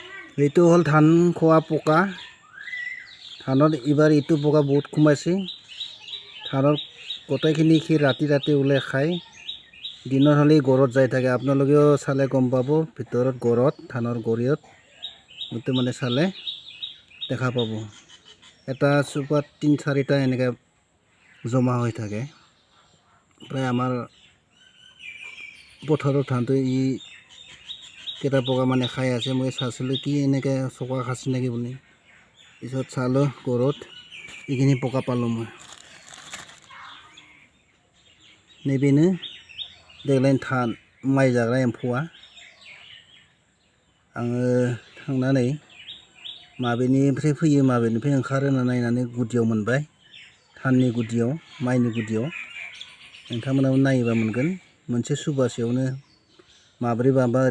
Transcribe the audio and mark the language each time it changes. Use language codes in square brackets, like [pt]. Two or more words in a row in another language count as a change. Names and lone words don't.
[as] এইটো হ'ল ধান খোৱা পকা ধানত এইবাৰ এইটো পকা বহুত কমাইছে ধানৰ গোটেইখিনি সি ৰাতি ৰাতি ওলাই খায় দিনৰ হ'লে গৰত যাই থাকে আপোনালোকেও চালে গম পাব ভিতৰত গৰত ধানৰ গৰিয়ত এইটো মানে চালে দেখা পাব এটা চুপাত 3-4টা এনেকৈ জমা হৈ থাকে প্ৰায় আমাৰ পথাৰৰ ধানটো ই কেইটা পকা মানে খাই আছে মই চাইছিলোঁ কি এনেকৈ চকা খাইছে নেকি বুলি পিছত চালোঁ গৰত এইখিনি পকা পালোঁ মই [brx] नैबेनो देग्लायनि धान माइ जाग्रा एम्फौआ आङो थांनानै माबेनिफ्राय फैयो माबेनिफ्राय ओंखारो होनना नायनानै गुदियाव मोनबाय धाननि गुदियाव माइनि गुदियाव नोंथांमोनाबो नायोबा मोनगोन मोनसे सुबासेयावनो माब्रै माबा ओरै